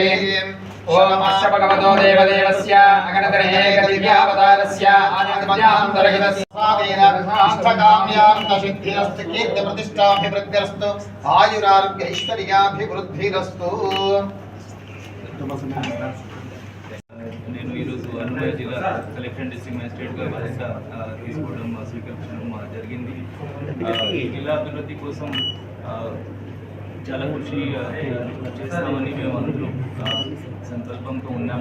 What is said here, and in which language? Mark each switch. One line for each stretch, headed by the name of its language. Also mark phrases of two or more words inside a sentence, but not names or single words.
Sanskrit: ओम अस्य भगवतो देवदेवस्य अगणतरहेकदिव्यावतारस्य आनन्दमध्यान्तरहितस्य अष्टकाम्यार्थसिद्धिरस्तु कीर्तिप्रतिष्ठाभिवृद्धिरस्तु आयुरारोग्य ऐश्वर्याभिवृद्धिरस्तु।
Telugu: నేను ఈరోజు అన్నమయ్య జిల్లా కలెక్టర్
English: district magistrateగా
Telugu: బాధ్యత తీసుకోవడం స్వీకరించడం జరిగింది. ఈ జిల్లా అభివృద్ధి కోసం చాలా కృషి చేస్తామని మేము అందరూ సంకల్పంతో ఉన్నాం.